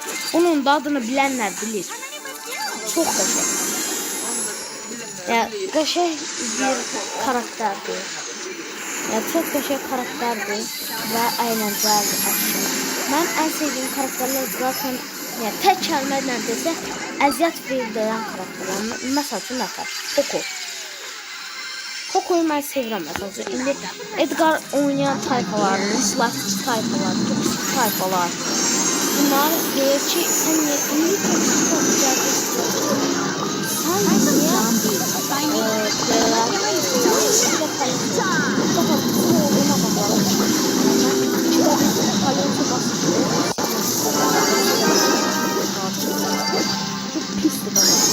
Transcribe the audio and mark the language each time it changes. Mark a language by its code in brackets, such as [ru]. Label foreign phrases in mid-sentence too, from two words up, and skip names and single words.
[tr] Onun da adını bilenler bilir. [az] Çok qəşəng. [tr] Yani qəşəng bir karakterdi. Yani çok qəşəng karakterdi ve eğlenceli Ash. Ben en sevdiğim karakterler zaten yani tek kelimeyle [az] desək əziyyət [tr] verdiren karakterler. [az] Məsəl üçün Poco. Poco'yu mən sevirəm məsələn. İndi Edgar oynayan tayfalar, Slash tayfalar, Toxic tayfalar. Bunlar deyir ki, sən niyə indi Toxic tayfalar [tr] çok pisti bana.